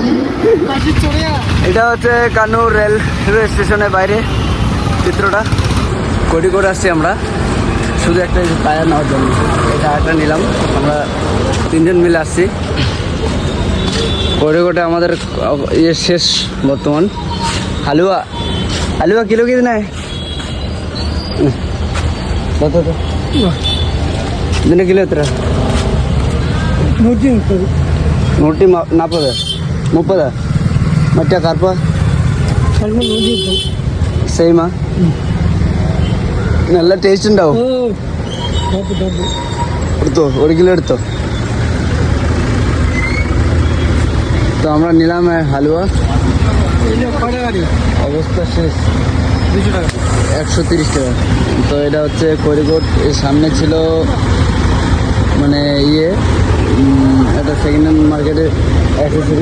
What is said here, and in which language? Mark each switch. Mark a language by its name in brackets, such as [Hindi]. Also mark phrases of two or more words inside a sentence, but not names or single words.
[Bangla] এটা হচ্ছে কান্নুর রেলওয়ে স্টেশনের বাইরে চিত্রটা। কোটিকোট আসছি আমরা শুধু একটা টায়ার নেওয়ার জন্য। এই টায়ারটা নিলাম, আমরা 3 জন মিলে আসছি। কোটিকোটে আমাদের ইয়ে শেষ বর্তমান। [Hindi] हलुआ हलुआ किलो कितना है? [Malayalam] ഇതിന് കിലോ എത്ര? 130 30 മറ്റേ കറുപ്പ സെയിമാ? നല്ല ടേസ്റ്റ് ഉണ്ടാവും. എടുത്തോ, 1 কিলো എടുത്തോ. [Bangla] তো আমরা নিলাম হালুয়া। অবস্থা শেষ, 130 টাকা। তো এটা হচ্ছে কোরিকোট। এর সামনে ছিল মানে ইয়ে এটা সেকেন্ড হ্যান্ড মার্কেটের অ্যাক্সেসরিজ।